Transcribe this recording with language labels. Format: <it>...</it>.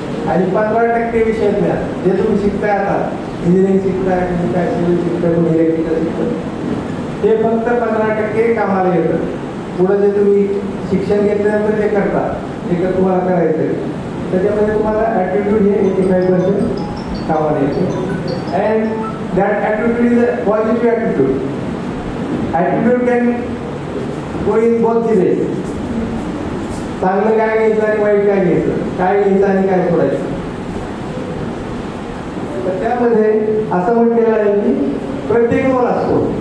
<mr>आणि 15% विषय ज्ञान जे तुम्ही शिकताय, आता इंजिनिअरिंग शिकताय, तुम्ही काय सिव्हिल शिकताय, तुम्ही इलेक्ट्रिकल शिकताय, हे फक्त 15% कामाला येतं. पुढं जे तुम्ही शिक्षण घेतल्यानंतर जे करता, जे तुम्हाला करायचं आहे त्याच्यामध्ये तुम्हाला ॲटिट्यूड हे 85% कामाला येतं.</mr> <en>And that attitude is a positive attitude. Attitude can go in both the ways.</en> <mr>चांगलं काय घ्यायचं आणि वाईट काय घ्यायचं, काय घ्यायचं आणि काय सोडायचं. तर त्यामध्ये असं म्हटलेलं आहे की प्रत्येक रोल असतो.</mr>